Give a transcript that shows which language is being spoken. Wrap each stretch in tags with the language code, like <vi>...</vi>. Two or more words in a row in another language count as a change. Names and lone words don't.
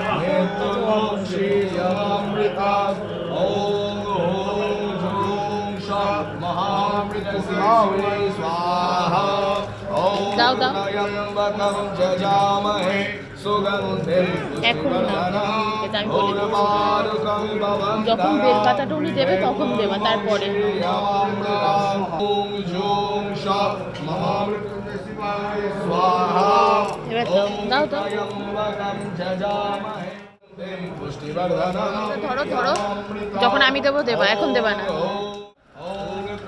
<sa>मृत्युर्मुक्षीयमामृतात् ॐ ॐ झूं षः महामृत्युञ्जय शिवाय स्वाहा ॐ त्र्यम्बकं यजामहे सुगन्धिं पुष्टिवर्धनम् उर्वारुकमिव</sa> <bn>যখন বেলপাতাটা উনি দেবে তখন দেবা, তারপরে এবার দাও দাও, ধরো ধরো, যখন আমি দেবো দেবা, এখন দেবা না।</bn>